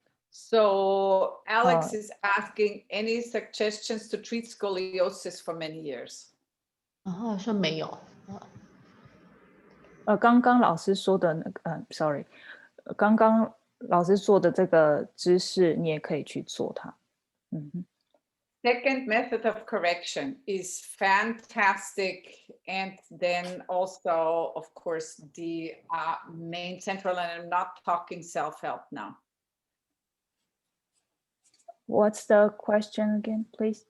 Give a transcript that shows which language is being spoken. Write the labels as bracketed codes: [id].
[en] So Alex is asking any suggestions to treat scoliosis for many years. [zh] 好像没有。刚刚老师说的那个，sorry，刚刚老师做的这个姿势，你也可以去做它。 [en] Second method of correction is fantastic. And then also, of course, the main central, and I'm not talking self-help now. What's the question again, please?